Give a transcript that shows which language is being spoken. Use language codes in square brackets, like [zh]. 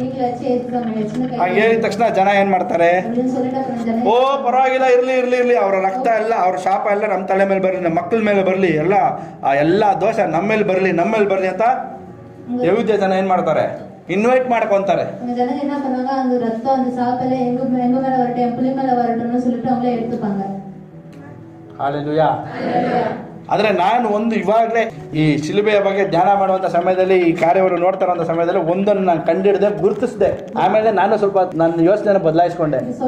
[kn] ನೀವು ಲಚ್ಚೆ ಯೇಸು ಸ್ವಾಮಿ ಲಚ್ಚನ ಕೈ ಹಾಗೆ ಹೇಳಿದ ತಕ್ಷಣ ಜನ ಏನ್ ಮಾಡ್ತಾರೆ, ಓ ಪರವಾಗಿಲ್ಲ, ಇರ್ಲಿ, ಅವರ ರಕ್ತ ಎಲ್ಲ, ಅವ್ರ ಶಾಪ ಎಲ್ಲ ನಮ್ಮ ತಲೆ ಮೇಲೆ ಬರಲಿ, ನಮ್ಮ ಮಕ್ಕಳ ಮೇಲೆ ಬರಲಿ, ಎಲ್ಲ ದೋಷ ನಮ್ಮ ಮೇಲೆ ಬರಲಿ ಅಂತ ಯಹೂದ್ಯ ಜನ ಏನ್ ಮಾಡ್ತಾರೆ, ಇನ್ವೈಟ್ ಮಾಡ್ಕೊಂತಾರೆ. [ta] ஜன என்ன பண்ணுவாங்க, அந்த ரத்தம் அந்த சாப்பல எங்க மேல வரட்டும், என் புள்ளி மேல வரட்டும்னு சொல்லிட்டு அவங்களே எடுத்துப்பாங்க. [kn] ಹಾಲೆಲೂಯಾ. ಆದ್ರೆ ನಾನು ಇವಾಗಲೇ ಈ ಶಿಲುಬೆಯ ಬಗ್ಗೆ ಧ್ಯಾನ ಮಾಡುವಂತ ಸಮಯದಲ್ಲಿ, ಈ ಕಾರ್ಯವನ್ನು ನೋಡ್ತಾ ಇರುವಂತ ಸಮಯದಲ್ಲಿ ಒಂದನ್ನು ನಾನು ಕಂಡಿಡಿದೆ, ಗುರುತಿಸಿದೆ. ಆಮೇಲೆ ನಾನು ಸ್ವಲ್ಪ ನನ್ನ ಯೋಚನೆ ಬದಲಾಯಿಸ್ಕೊಂಡೆ.